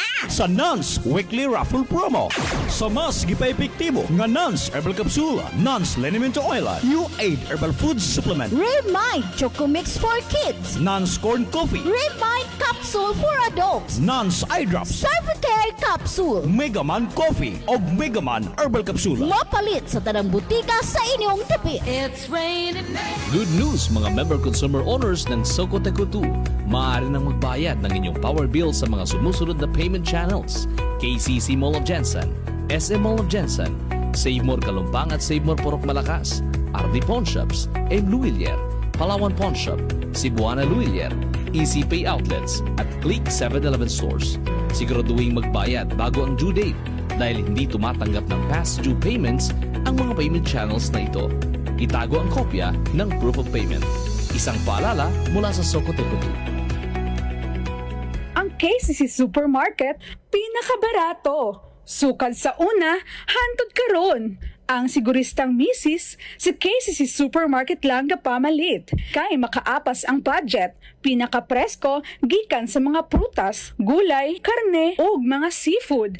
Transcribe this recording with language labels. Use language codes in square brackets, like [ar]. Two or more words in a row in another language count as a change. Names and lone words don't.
[ceb] Sa Nance Weekly Raffle Promo. Sa mas gipaepektibo nga Nance Herbal Capsule, Nance Liniment Oil, U8 Herbal Food Supplement, Remind Choco Mix for Kids. Nance Corn Coffee, Remind Capsule for Adults. Nance Eye Drops, Cervicare Capsule. Megaman Coffee o Megaman Herbal Capsule. Mapalit sa tanang butika sa inyong tabi. [en] Good news mga member consumer owners ng Socoteco 2. [tl] Maaari nang magbayad ng inyong power bill sa mga sumusunod na [en] payment channels. [tl] KCC Mall of Jensen, SM Mall of Jensen, Save More Kalumpang at Save More Purok Malakas, RD Pawn Shops, M. Luilier, Palawan Pawn Shop, Cebuana Luilier, Easy Pay Outlets at Click 7-Eleven Stores. Siguraduhin magbayad bago ang [en] due date [tl] dahil hindi tumatanggap ng [en] past due payments [tl] ang mga [en] payment channels [tl] na ito. Itago ang kopya ng [en] proof of payment. [tl] Isang paalala mula sa Socoteco 2. [ceb] Ang KCC Supermarket, pinakabarato. Sukad sa una, hantod karon. Ang siguristang misis, sa KCC Supermarket lang pamalit. Kay makaapas ang budget, pinaka-presko, gikan sa mga prutas, gulay, karne, ug mga seafood.